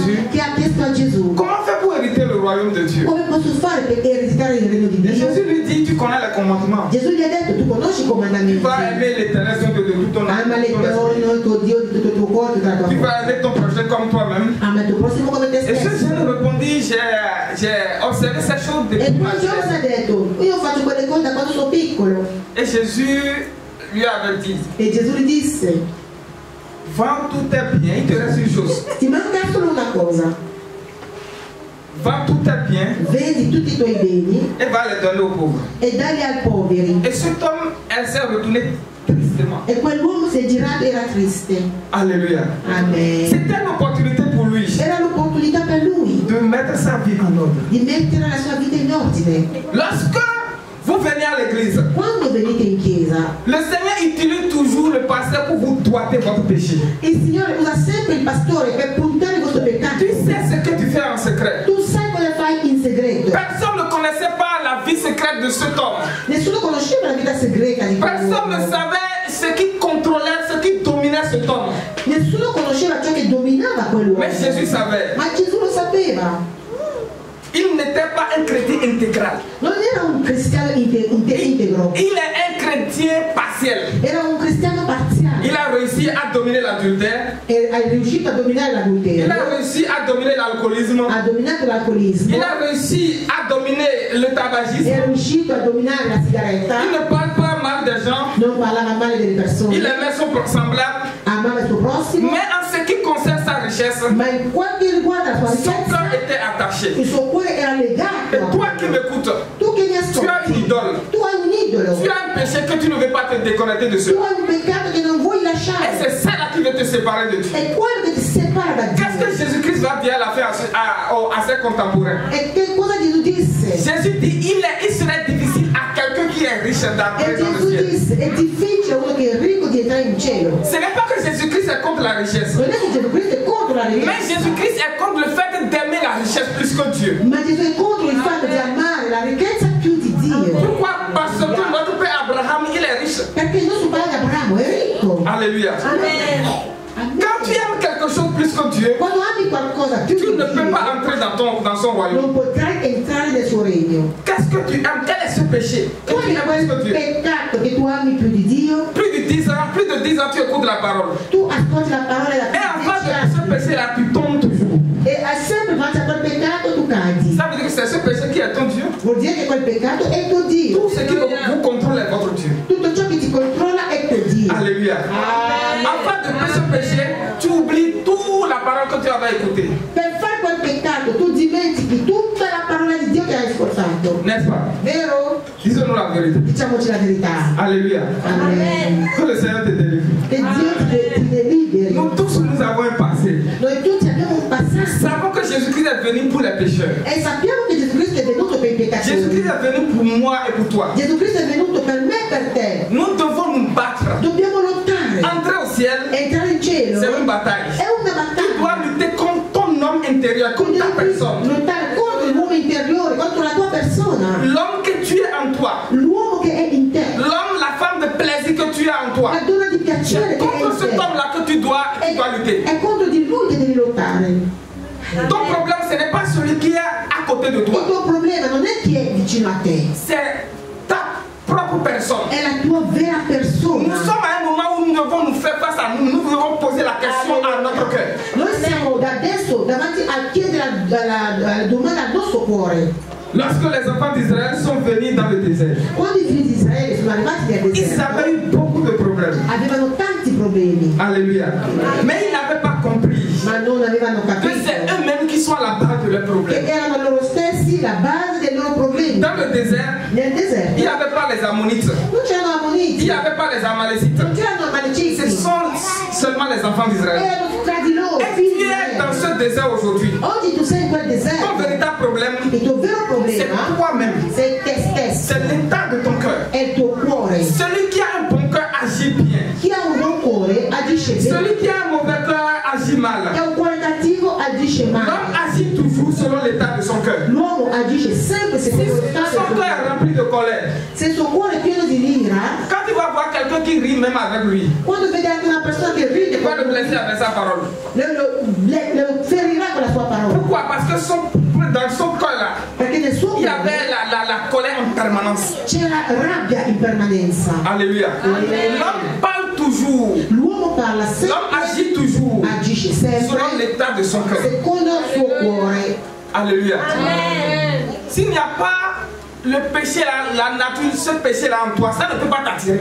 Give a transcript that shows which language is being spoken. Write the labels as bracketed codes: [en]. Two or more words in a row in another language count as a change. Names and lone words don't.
[fr] Jésus, [it] che ha chiesto a Gesù [fr] comment faire pour hériter le royaume de Dieu? [it] come posso fare per ereditare il regno di [fr] Et [it] Dio. [fr] Jésus lui dit, tu connais les commandements. [it] Gesù gli ha detto, tu conosci i [fr] Tu [it] comandamenti. [fr] vas aimer l'éternel Dieu de tout ton âme, [it] Ama [fr] de tout ton esprit. [it] il tuo Dio di tutto il tuo cuore, di tutta la tua [fr] Tu [it] mente. [fr] vas aimer ton prochain comme toi-même. [it] Ama il tuo prossimo come te [fr] Et ce [it] stesso. [fr] jeune répondit, j'ai observé ces choses [it] E [fr] depuis ma [it] quel giorno [fr] jeunesse. [it] ha detto, io faccio quelle cose da quando sono piccolo. [fr] Et Jésus lui avait dit, [it] E Gesù gli disse, [fr] vends tous tes biens, il te reste une chose. [it] ti manca solo una cosa, [fr] Vends tous tes biens [it] vendi tutti i tuoi beni [fr] et va les donner aux pauvres. [it] e dagli ai poveri. [fr] Et cet homme, elle s'est retournée tristement. [it] E quell'uomo si è girato e era triste. [fr] Alléluia. [it] Amen. [fr] C'était une opportunité pour lui [it] Era l'opportunità per lui [fr] de mettre sa vie en ordre. [it] di mettere la sua vita in ordine. [fr] Lorsque vous venez à l'église, [it] Quando venite in chiesa, [fr] le Seigneur utilise toujours le pasteur pour vous doiter votre péché. [it] il Signore usa sempre il pastore per puntare il vostro peccato. [fr] Tu sais ce que tu fais en secret. [it] Tu sai cosa fai in segreto. [fr] Personne ne connaissait pas la vie secrète de cet homme. [it] Nessuno conosceva la vita segreta di [fr] Personne ne [it] quell'uomo. [fr] savait ce qui contrôlait, ce qui dominait cet homme. [it] Nessuno conosceva ciò che dominava quell'uomo. [fr] Mais Jésus savait. [it] Ma Gesù lo sapeva. [fr] Il n'était pas un chrétien intégral. [it] Non era un cristiano integro. [fr] Il est un chrétien partiel. [it] Era un cristiano parziale. [fr] Il a réussi à dominer l'adultère. [it] È riuscito a dominare [fr] Il [it] l'adulterio. [fr] a réussi à dominer l'alcoolisme. [it] Ha dominato l'alcolismo. [fr] Il a réussi à dominer le tabagisme. [it] È riuscito a dominare la sigaretta. [fr] Il ne parle pas mal des gens. [it] Non parlava male delle persone. [fr] Il aimait son semblable. [it] Amava il suo prossimo. [fr] Mais en ce qui concerne sa richesse, [it] Ma in quanto riguarda la sua [fr] son cœur [it] ricchezza, [fr] était attaché. [it] il suo cuore era legato. [fr] Et toi qui m'écoutes, [it] Tu che mi [fr] tu as [it] ascolti, [fr] une idole. [it] tu hai un idolo. [fr] Tu as un péché que tu ne veux pas te déconnecter de [it] Tu [fr] cela. [it] hai un peccato che non vuoi [fr] Et [it] lasciare. [fr] c'est ça là qui veut te séparer de Dieu. [it] È quello che ti separa da [fr] Qu'est-ce que [it] Dio. [fr] Jésus-Christ va dire à la fin à ses contemporains? [it] E che cosa Gesù disse? [fr] Jésus dit, il serait difficile à quelqu'un qui est riche [it] E [fr] d'entrer dans le [it] Gesù [fr] ciel. [it] disse, è difficile a uno che è ricco di entrare in cielo. [fr] Ce n'est pas que Jésus-Christ est contre la richesse. [it] Non è che Gesù Cristo è contro la [fr] Mais [it] ricchezza, [fr] Jésus-Christ est contre le fait d'aimer la richesse plus que Dieu. [it] ma Gesù è contro il fatto di amare la ricchezza più di Dio. [fr] Pourquoi? Parce que notre père Abraham, il est riche. [it] Perché il nostro padre Abramo è ricco. [fr] Alléluia. [it] Amen. [fr] Quand tu aimes quelque chose plus que Dieu, [it] Quando ami qualcosa più [fr] tu [it] di [fr] ne peux [it] Dio, [fr] pas entrer dans son royaume. [it] non potrai entrare nel suo regno. [fr] Qu'est-ce que tu aimes? Quel est ce péché que [it] Qual [fr] tu [it] è [fr] aimes plus [it] quel [fr] que Dieu? [it] peccato che tu ami più di Dio? [fr] Plus de 10 ans, tu écoutes la parole. [it] Tu ascolti la parola [fr] Et [it] da [fr] en face [it] 10 [fr] de ce [it] anni [fr] péché-là, tu tombes toujours. [it] e hai sempre fatto quel peccato tu cadi. [fr] Ça veut dire que c'est ce péché qui est ton Dieu. [it] Vuol dire che quel peccato è tuo Dio. [fr] Tout ce qui vous contrôle est votre Dieu. [it] Tutto ciò che ti controlla è tuo Dio. [fr] Alléluia. Afin de faire ce péché, tu oublies toute la parole que tu avais écoutée. [it] Per fare quel peccato tu dimentichi tutta la parola di Dio che hai ascoltato. [fr] N'est-ce pas? [it] Vero? [fr] Disons-nous la vérité. [it] Diciamoci la verità. [fr] Alléluia. [it] Amen. [fr] Que le Seigneur te délivre. [it] Che Dio ti deliberi. [fr] Nous tous, nous avons un passé. [it] Noi tutti abbiamo un [fr] Nous [it] passato [fr] savons que Jésus-Christ est venu pour les pécheurs. [it] e sappiamo che Gesù Cristo è venuto per i peccatori. [fr] Jésus-Christ est venu pour moi et pour toi. [it] Gesù Cristo è venuto per me e per te. [fr] Nous devons nous battre. [it] Dobbiamo lottare. [fr] Entrer au ciel, [it] Entrare in cielo [fr] c'est une bataille. [it] è una [fr] Tu dois [it] battaglia. [fr] lutter contre ton homme intérieur, [it] Tu [fr] contre ta [it] devi [fr] personne. [it] lottare contro l'uomo interiore, contro la tua persona. [fr] L'homme que tu es en toi. [it] L'uomo che è in te. [fr] L'homme, la femme de plaisir que tu as en toi. [it] La donna di piacere che è [fr] Contre [it] in [fr] cet [it] te. [fr] homme-là que tu dois lutter. [it] È contro di lui che devi lottare. [fr] Ton problème, ce n'est pas celui qui est à côté de [it] Il [fr] toi. [it] tuo problema non è chi è vicino a te, [fr] C'est ta propre personne. [it] è la tua vera [fr] Nous [it] persona. [fr] sommes à un moment où nous devons nous faire face à nous. Nous devons poser la question à notre cœur. [it] Noi siamo da adesso davanti a chiedere la domanda al nostro cuore. [fr] Lorsque les enfants d'Israël sont venus dans le désert, [it] Quando i figli di Israele sono arrivati nel [fr] ils [it] deserto, [fr] avaient eu beaucoup de problèmes. [it] avevano tanti problemi, [fr] Alléluia. Mais ils n'avaient pas compris [it] ma non avevano [fr] que [it] capito [fr] c'est eux-mêmes qui sont à la base de leurs [it] che [fr] problèmes. [it] erano loro stessi la base dei loro problemi. [fr] Dans le désert, [it] Nel [fr] il n'y [it] deserto [fr] avait pas les Ammonites, [it] non c'erano [fr] il [it] ammoniti, [fr] n'y avait pas les Amalécites. [it] non c'erano amalecisti, [fr] Ce sont seulement les enfants d'Israël. [it] erano tra di loro. [fr] Et [it] figli [fr] tu [it] di [fr] es dans [it] Israele. [fr] ce désert aujourd'hui. [it] Oggi tu sei in quel [fr] Ton [it] deserto, [fr] véritable problème, [it] il tuo vero [fr] c'est [it] problema [fr] toi-même. [it] sei te stesso, [fr] C'est l'état de ton cœur. [it] è il tuo cuore. [fr] Celui qui a un bon cœur agit bien. [it] Chi ha un buon cuore agisce bene, [fr] Celui qui a un mauvais cœur agit mal. [it] chi ha un cuore cattivo agisce [fr] L'homme [it] male. [fr] agit toujours selon l'état de son cœur. [it] L'uomo agisce sempre [fr] Si [it] secondo lo stato [fr] son [it] del suo [fr] cœur est [it] cuore. [fr] rempli de colère, [it] Se il suo cuore è pieno di ira, [fr] quand tu vas voir quelqu'un qui rit même avec lui, [it] quando vede anche una persona che ride, [fr] tu vas le blesser avec sa parole. [it] lo ferirà con la sua [fr] dans son cœur là, [it] Perché nel suo [fr] il y [it] cuore [fr] avait la colère en permanence. [it] c'era rabbia in permanenza. [fr] Alléluia. L'homme parle toujours. [it] L'uomo parla sempre, [fr] L'homme agit toujours [it] agisce sempre [fr] selon l'état de son cœur. [it] secondo il suo cuore. [fr] Alléluia. S'il n'y a pas le péché, la nature, ce péché là en toi, ça ne peut pas t'attirer.